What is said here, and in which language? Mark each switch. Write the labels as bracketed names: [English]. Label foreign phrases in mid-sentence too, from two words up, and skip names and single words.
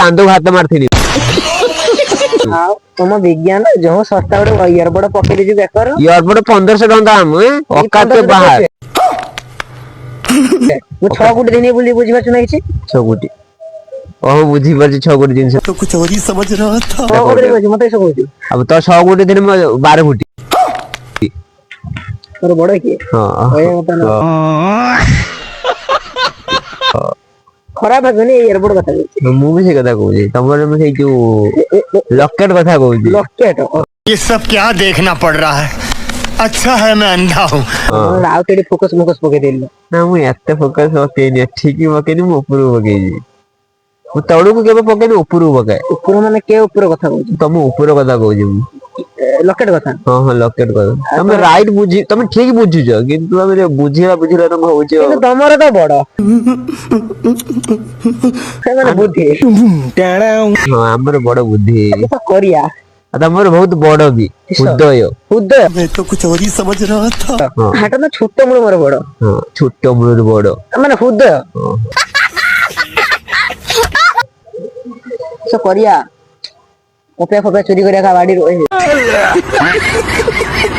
[Odia] ଚାନ୍ଦକୁ ହାତ ମାରିଥିଲି। ଆଉ ତମ ବିଜ୍ଞାନ ଯୋଉ ଶସ୍ତା ଗୋଟେ ଇୟରବଡ ପକେଇ ଦେଇଛୁ ବେକର ଇୟରବଡ 1500 ଟଙ୍କା ଦାମ ଏଇ ଅକାତ 1500 ବାହାର। ମୁଁ 6 କୋଟି ଦେଇନି ବୋଲି ବୁଝିପାରୁଛୁ ନା କିଛି? 6 କୋଟି ଓହୋ ବୁଝିପାରୁଛି 6 କୋଟି ଜିନିଷ। [Hindi] तो कुछ और ही समझ रहा था। [Odia] କଣ କୋଟି କହୁଛି ମତେ ଏସବୁ କହୁଛୁ। ଆଉ ତ 6 କୋଟି ଦେଲେ 12 କୋଟି। ତୋର ବଡ କିଏ? କହିବା କଥା ନା। ଖରାପ ଭାବିବନି ଏଇ ଇୟରବଡ କଥା କହୁଛି। ମୁଁ ବି ସେଇ କଥା କହୁଛି ତମର ମୁଁ ସେଇ ଯୋଉ ଲକେଟ କଥା କହୁଛି। ଲକେଟ [Hindi] ये सब क्या देखना पड़ रहा है। अच्छा है मैं अंधा हूँ। [Odia] ଆଉ କେଠି ଫୋକସ ମୋକସ ପକେଇ ଦେଲି। ନା ମୁଁ ଏତେ ଫୋକସ ପକେଇନି ଏଠିକି ପକେଇନି ମୁଁ ଉପରକୁ ପକେଇଛି। ମୁଁ ତଳୁକୁ କେବେ ପକେଇନି ଉପରକୁ ପକାଏ। ଉପର ମାନେ କେ ଉପର କଥା କହୁଛୁ? ତମ ଉପର କଥା କହୁଛି ମୁଁ। ଲକେଟ କଥା। ହଁ ହଁ ଲକେଟ କଥା ତମେ ରାଇଟ ତମେ ଠିକ ବୁଝୁଛ କିନ୍ତୁ ଆମେ ବୁଝିଲା ତମେ ହଉଛି ଆଉ। କିନ୍ତୁ ତମର ତ ବଡ ସେମାନେ ବୁଦ୍ଧି ହଁ ଆମର ବଡ ବୁଦ୍ଧି। କରିବା ଆଉ ତମର ବହୁତ ବଡ ବି ହୃଦୟ। ହୃଦୟ [Hindi] मैं तो कुछ और ही समझ रहा था। [Odia] ହାଟ ତ ଛୋଟ ମୂଳ ମୋର ବଡ। ହଁ ଛୋଟ ମୂଳରୁ ବଡ ମାନେ ହୃଦୟ କରିବା। କପିଆ ଫପିଆ ଚୋରି କରିବା ବାଡିରୁ